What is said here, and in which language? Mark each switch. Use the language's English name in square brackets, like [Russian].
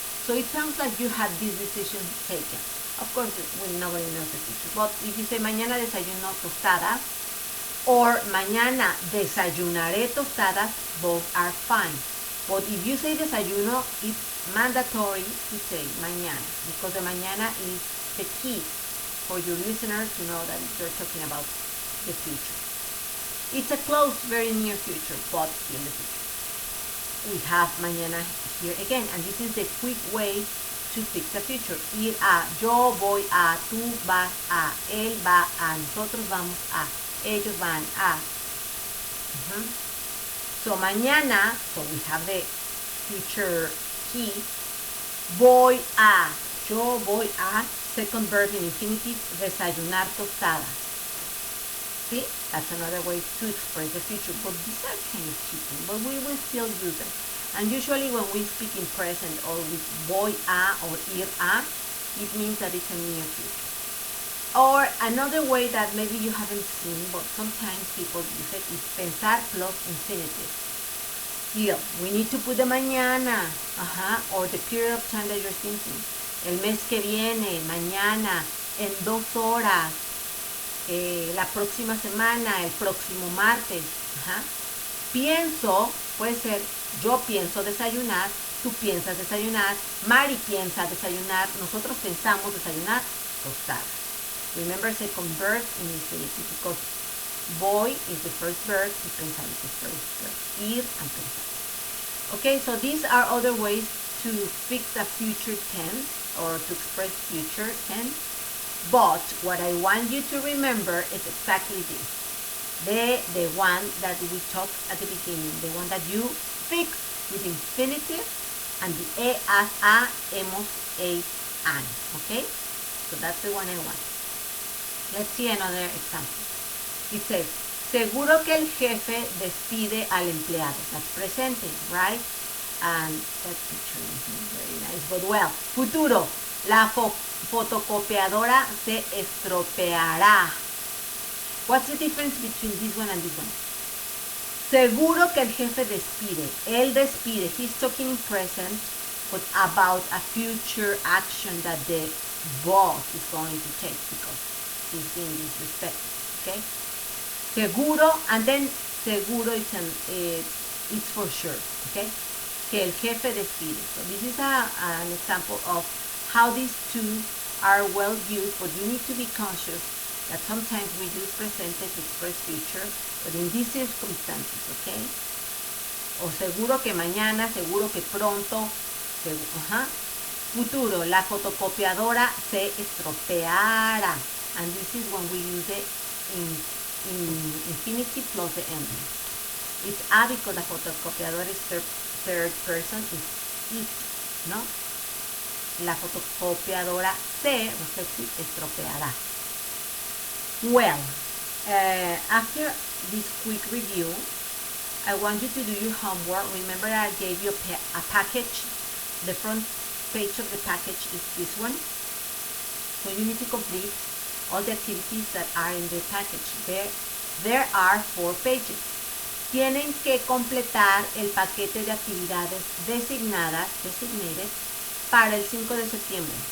[English] So it sounds like you had this decision taken. Of course, nobody knows the future. But if you say [Spanish] mañana desayuno tostadas, [English] or [Spanish] mañana desayunaré tostadas, [English] both are fine. But if you say desayuno, it's mandatory to say mañana, because the mañana is the key for your listeners to know that you're talking about the future. It's a close, very near future, but still the future. We have mañana here again, and this is the quick way to fix the future. [Spanish] Ir a, yo voy a, tú vas a, él va a, nosotros vamos a, ellos van a. [English] So mañana, so we have the future key. [Spanish] Voy a, yo voy a, [English] second verb in infinitive, [Spanish] desayunar tostadas. [English] See, that's another way to express the future, but these are kind of cheating, but we will still use them. And usually when we speak in present or with voy a or ir a, it means that it's a near future. Or another way that maybe you haven't seen, but sometimes people use it, is pensar plus infinitive. Still, we need to put the mañana, or the period of time that you're thinking. [Spanish] El mes que viene, mañana, en 2 horas, la próxima semana, el próximo martes. Pienso, puede ser, yo pienso desayunar, tú piensas desayunar, Mari piensa desayunar, nosotros pensamos desayunar tostadas. [English] Remember, second verb in infinitive, because voy is the first verb y pensar is the first verb. Ir and pensar. Okay, so these are other ways to fix a future tense or to express future tense. But what I want you to remember is exactly this. The one that we talked at the beginning, the one that you fix with infinitive and the e, as, a, hemos, e, an. Okay? So that's the one I want. Let's see another example. It says, [Spanish] seguro que el jefe despide al empleado. [English] That's presente, right? And that picture is very nice, but well, futuro. [Spanish] La fotocopiadora se estropeará. [English] What's the difference between this one and this one? [Spanish] Seguro que el jefe despide. Él despide. [English] He's talking in present, but about a future action that the boss is going to take because he's being disrespected. Okay? Seguro, and then seguro it's for sure. Okay? [Spanish] que el jefe despide. [English] So this is an example of how these two are well used, but you need to be conscious that sometimes we use presente to express future, but in these circumstances, okay? [Spanish] O seguro que mañana, seguro que pronto, futuro, la fotocopiadora se estropeará. [English] And this is when we use it in infinitive plus the ending. It's a because la fotocopiadora is third person, is it, ¿no? [Spanish] La fotocopiadora se, reflexive, estropeará. [English] Well, after this quick review, I want you to do your homework. Remember I gave you a package. The front page of the package is this one. So you need to complete all the activities that are in the package. There are 4 pages. [Spanish] Tienen que completar el paquete de actividades [English] designated [Spanish] para el 5 de septiembre.